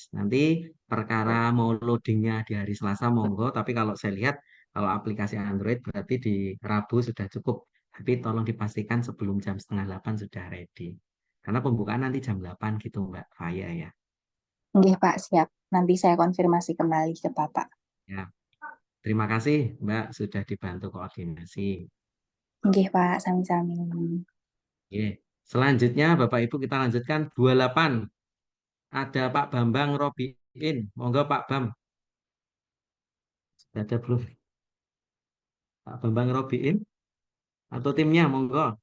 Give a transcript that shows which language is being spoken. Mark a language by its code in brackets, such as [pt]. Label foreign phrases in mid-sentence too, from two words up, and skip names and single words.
[id] Nanti perkara mau loadingnya di hari Selasa monggo, tapi kalau saya lihat kalau aplikasi Android berarti di Rabu sudah cukup. Tapi tolong dipastikan sebelum jam 7:30 sudah ready. Karena pembukaan nanti jam 8 gitu Mbak Faya ya. Nggih, Pak, siap. Nanti saya konfirmasi kembali ke Bapak. Ya. Terima kasih Mbak sudah dibantu koordinasi. [jv] Nggih, Pak, sami-sami. [id] Oke. Selanjutnya Bapak Ibu kita lanjutkan 28. Ada Pak Bambang Robiin. Monggo Pak Bam. Sudah ada belum? Pak Bambang Robiin atau timnya monggo.